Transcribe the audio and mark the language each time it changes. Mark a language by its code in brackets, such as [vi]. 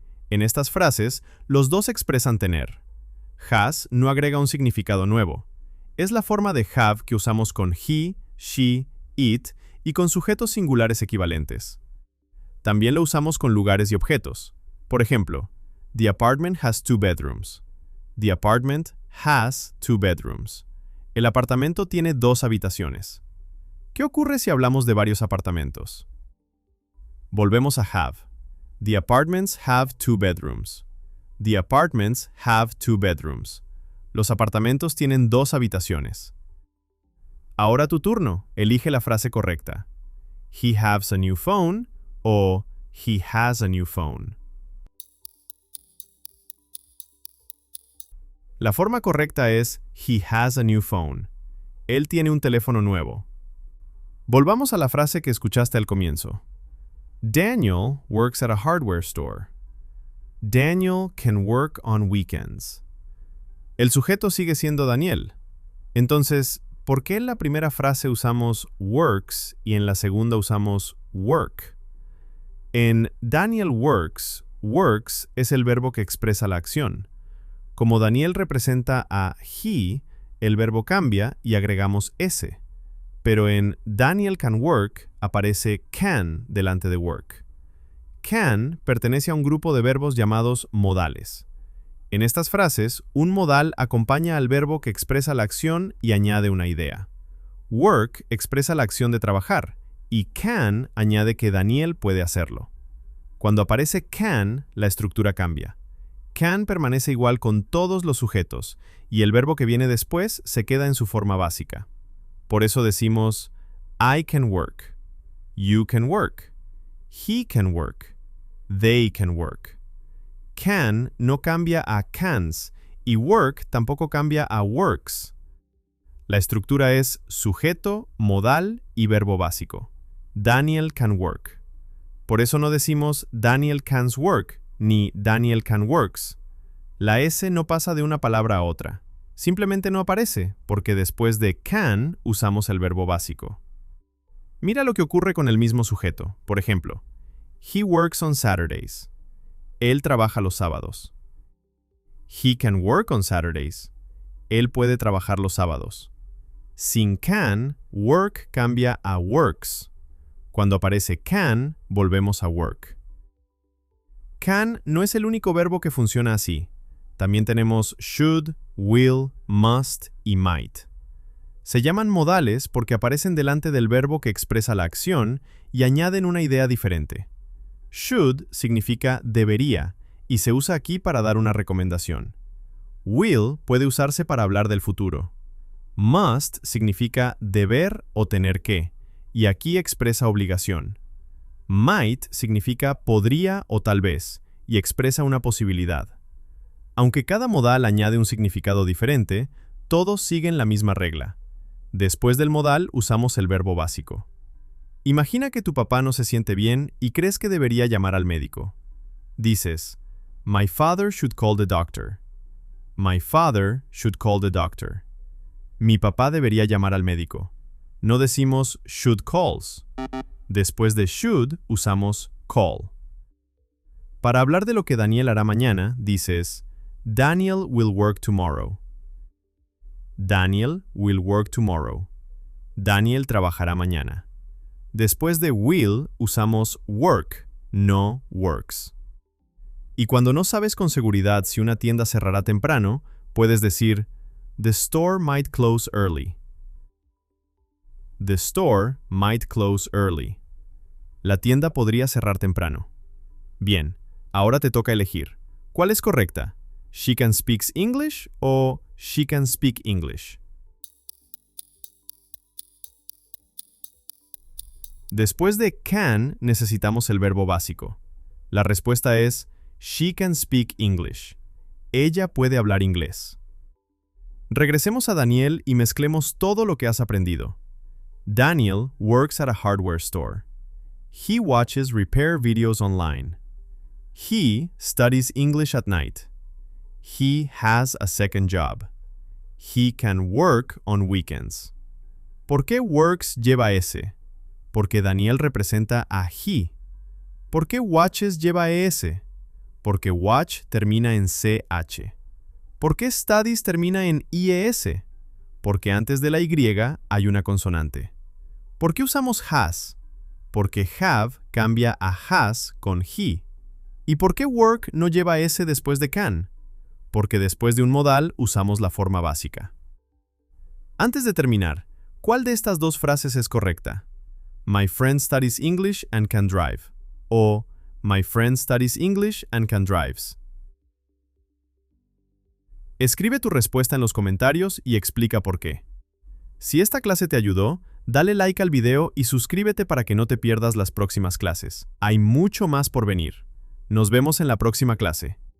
[es] En estas frases, los dos expresan tener. Has no agrega un significado nuevo. Es la forma de have que usamos con he, she, it y con sujetos singulares equivalentes. También lo usamos con lugares y objetos. Por ejemplo, [en] the apartment has 2 bedrooms. The apartment has 2 bedrooms. [es] El apartamento tiene 2 habitaciones. ¿Qué ocurre si hablamos de varios apartamentos? Volvemos a have. [en] The apartments have 2 bedrooms. The apartments have 2 bedrooms. [es] Los apartamentos tienen 2 habitaciones. Ahora tu turno. Elige la frase correcta. [en] He has a new phone o he has a new phone. [es] La forma correcta es [en] he has a new phone. [es] Él tiene un teléfono nuevo. Volvamos a la frase que escuchaste al comienzo. [en] Daniel works at a hardware store. Daniel can work on weekends. [es] El sujeto sigue siendo Daniel. Entonces, ¿por qué en la primera frase usamos works y en la segunda usamos work? En Daniel works, works es el verbo que expresa la acción. Como Daniel representa a he, el verbo cambia y agregamos s. Pero en Daniel can work aparece can delante de work. Can pertenece a un grupo de verbos llamados modales. En estas frases, un modal acompaña al verbo que expresa la acción y añade una idea. Work expresa la acción de trabajar y can añade que Daniel puede hacerlo. Cuando aparece can, la estructura cambia. Can permanece igual con todos los sujetos y el verbo que viene después se queda en su forma básica. Por eso decimos [en] I can work, you can work, he can work, they can work. [es] Can no cambia a cans y work tampoco cambia a works. La estructura es sujeto, modal y verbo básico. [en] Daniel can work. [es] Por eso no decimos [en] Daniel can's work ni Daniel can works. [es] La S no pasa de una palabra a otra. Simplemente no aparece, porque después de can usamos el verbo básico. Mira lo que ocurre con el mismo sujeto. Por ejemplo, [en] he works on Saturdays. [es] Él trabaja los sábados. [en] He can work on Saturdays. [es] Él puede trabajar los sábados. Sin can, work cambia a works. Cuando aparece can, volvemos a work. Can no es el único verbo que funciona así. También tenemos should, will, must y might. Se llaman modales porque aparecen delante del verbo que expresa la acción y añaden una idea diferente. Should significa debería y se usa aquí para dar una recomendación. Will puede usarse para hablar del futuro. Must significa deber o tener que, y aquí expresa obligación. Might significa podría o tal vez, y expresa una posibilidad. Aunque cada modal añade un significado diferente, todos siguen la misma regla. Después del modal usamos el verbo básico. Imagina que tu papá no se siente bien y crees que debería llamar al médico. Dices, [en] My father should call the doctor. My father should call the doctor. [es] Mi papá debería llamar al médico. No decimos should calls. Después de should usamos call. Para hablar de lo que Daniel hará mañana, dices, [en] Daniel will work tomorrow. Daniel will work tomorrow. [es] Daniel trabajará mañana. Después de will usamos work, no works. Y cuando no sabes con seguridad si una tienda cerrará temprano, puedes decir, [en] The store might close early. The store might close early. [es] La tienda podría cerrar temprano. Bien, ahora te toca elegir. ¿Cuál es correcta? [en] She can speak English o she can speak English. [es] Después de can necesitamos el verbo básico. La respuesta es [en] she can speak English. [es] Ella puede hablar inglés. Regresemos a Daniel y mezclemos todo lo que has aprendido. [en] Daniel works at a hardware store. He watches repair videos online. He studies English at night. He has a second job. He can work on weekends. [es] ¿Por qué works lleva S? Porque Daniel representa a he. ¿Por qué watches lleva ES? Porque watch termina en CH. ¿Por qué studies termina en IES? Porque antes de la Y hay una consonante. ¿Por qué usamos has? Porque have cambia a has con he. ¿Y por qué work no lleva S después de can? Porque después de un modal usamos la forma básica. Antes de terminar, ¿cuál de estas dos frases es correcta? [en] My friend studies English and can drive. O My friend studies English and can drives. [es] Escribe tu respuesta en los comentarios y explica por qué. Si esta clase te ayudó, dale like al video y suscríbete para que no te pierdas las próximas clases. Hay mucho más por venir. Nos vemos en la próxima clase.